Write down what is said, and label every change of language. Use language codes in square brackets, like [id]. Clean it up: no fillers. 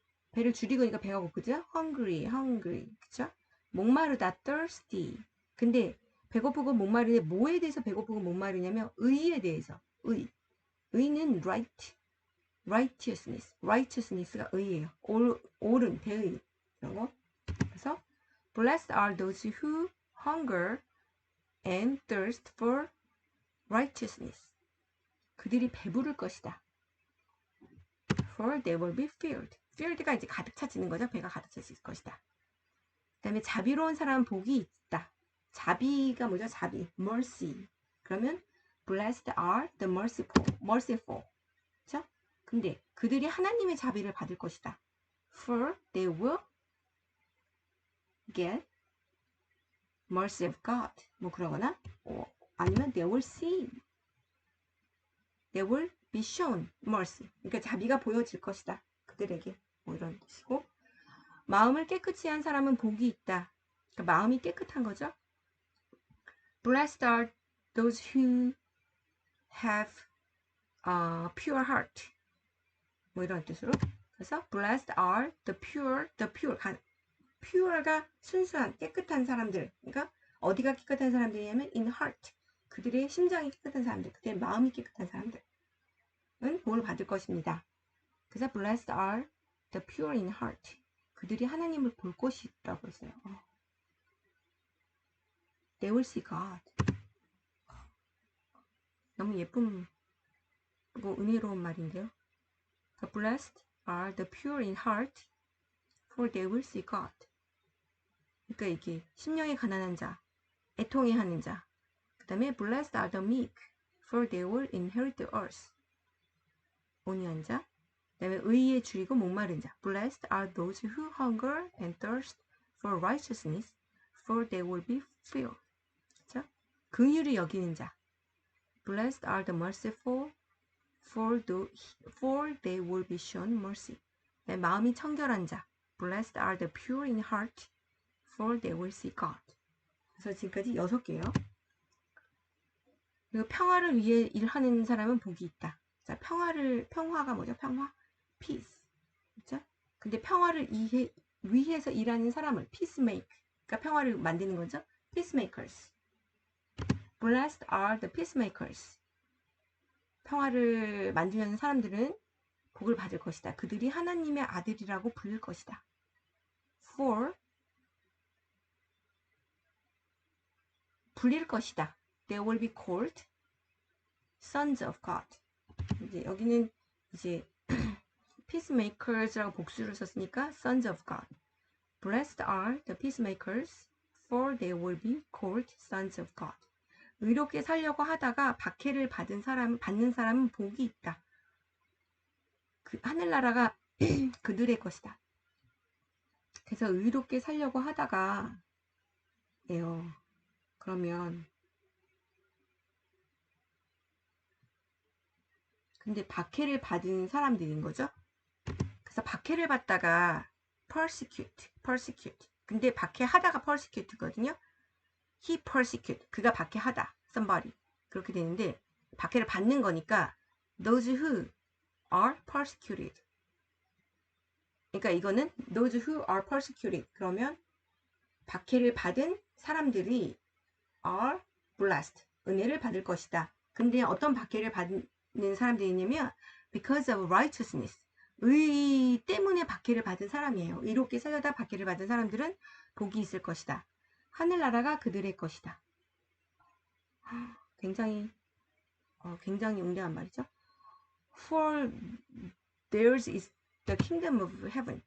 [ko] 배를 줄이니까 배가 고프죠. hungry, 그쵸? 목마르다, thirsty. 근데 배고프고 목마르는데 뭐에 대해서 배고프고 목마르냐면 의에 대해서. 의는 righteousness가 의예요. 옳은, 대의 이런 거. [en] 그래서 blessed are those who hunger and thirst for righteousness. 그들이 배부를 것이다. For they will be filled. [ko] filled가 이제 가득 차지는 거죠. 배가 가득 차질 것이다. 그 다음에 자비로운 사람은 복이 있다. 자비가 뭐죠? 자비, mercy. [en] 그러면 blessed are the merciful. [ko] 그렇죠? 근데 그들이 하나님의 자비를 받을 것이다. [en] For they will get mercy of God. 뭐 그러거나 아니면 they will be shown mercy. [ko] 그러니까 자비가 보여질 것이다. 그들에게. 뭐 이런 뜻이고. 마음을 깨끗이 한 사람은 복이 있다. 그러니까 마음이 깨끗한 거죠. [en] Blessed are those who have pure heart. [ko] 뭐 이런 뜻으로. [en] 그래서 blessed are the pure. [ko] pure가 순수한 깨끗한 사람들. 그러니까 어디가 깨끗한 사람들이냐면 in heart. 그들의 심장이 깨끗한 사람들. 그들의 마음이 깨끗한 사람들은 복을 받을 것입니다. [en] 그래서 blessed are the pure in heart. [ko] 그들이 하나님을 볼 것이라고 했어요. [en] They will see God. [ko] 너무 예쁜 은혜로운 말인데요. [en] The blessed are the pure in heart, for they will see God. [ko] 그러니까 이게 심령이 가난한 자, 애통해하는 자. [en] 그 다음에 blessed are the meek, for they will inherit the earth. 온유한 자. [ko] 그 다음에 의에 줄이고 목마른 자. [en] Blessed are those who hunger and thirst for righteousness, for they will be filled. [ko] 그렇죠? 긍휼히 여기는 자. [en] Blessed are the merciful, for they will be shown mercy. [ko] 네, 마음이 청결한 자. [en] Blessed are the pure in heart, for they will see God. [ko] 그래서 지금까지 6개예요. 그리고 평화를 위해 일하는 사람은 복이 있다. 자, 평화가 뭐죠? 평화? Peace. 그렇죠? 근데 평화를 위해서 일하는 사람을 peacemaker. 그러니까 평화를 만드는 거죠. [en] Peacemakers. Blessed are the peacemakers. 평화를 만들려는 사람들은 [ko] 복을 받을 것이다. 그들이 하나님의 아들이라고 부를 것이다. For 불릴 것이다. [en] They will be called sons of God. [ko] 이제 여기는 이제 peacemakers라고 복수를 썼으니까 sons of God. [en] Blessed are the peacemakers, for they will be called sons of God. [ko] 의롭게 살려고 하다가 박해를 받는 사람은 복이 있다. 그 하늘나라가 그들의 것이다. 그래서 의롭게 살려고 하다가 예요. 그러면 근데 박해를 받은 사람들인 거죠. 그래서 박해를 받다가 persecute. 근데 박해하다가 persecute거든요. [en] He persecute. 그가 박해하다. somebody. [ko] 그렇게 되는데 박해를 받는 거니까 those who are persecuted. [en] 그러니까 이거는 those who are persecuted. [ko] 그러면 박해를 받은 사람들이 are blessed. 은혜를 받을 것이다. 근데 어떤 박해를 받는 사람들이냐면 because of righteousness. 의 때문에 박해를 받은 사람이에요. 의롭게 살려다 박해를 받은 사람들은 복이 있을 것이다. 하늘나라가 그들의 것이다. 굉장히 웅장한 말이죠. [en] For theirs is the kingdom of heaven.